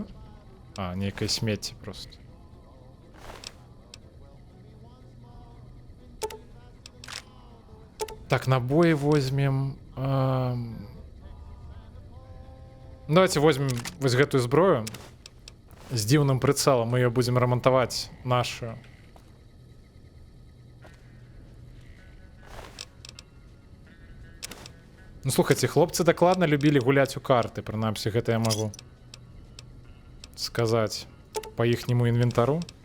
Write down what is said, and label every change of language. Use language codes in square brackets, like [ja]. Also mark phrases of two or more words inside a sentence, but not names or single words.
[be] А, нейкае смецце просто. Так, [ru] набои возьмем. Давайте возьмем [be] вось гэтую зброю з дзіўным прыцэлам. [ru] Мы ее будем ремонтовать нашу. [be] Ну, слухайте, хлопцы дакладна любілі гуляць у карты. Прынамсі, гэта я магу сказаць по іхняму інвентару.